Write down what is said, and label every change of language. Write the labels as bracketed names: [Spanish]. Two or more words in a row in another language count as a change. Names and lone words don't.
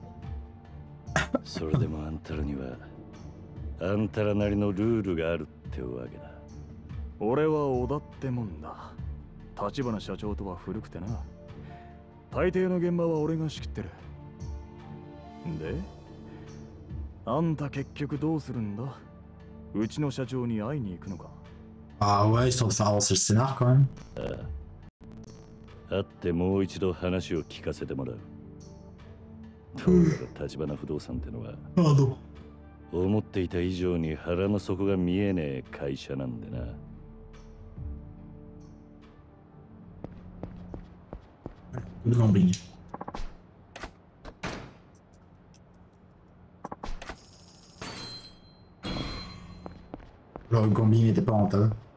[Japanese] それでもあんたらにはあんたらなりのルールがあるってわけだ。俺は織田ってもんだ。立花社長とは古くてな。大抵の現場は俺が仕切ってる。で、あんた結局どうするんだ？うちの社長に会いに行くのか？ [French] Ah ouais, ils sont ça avancer le scénar quand même. [Japanese] 会ってもう一度話を聞かせてもらう。どうやら立花不動産ってのは思っていた以上に腹の底が見えねえ会社なんでな。 [French] Le gambling n'était pas rentable.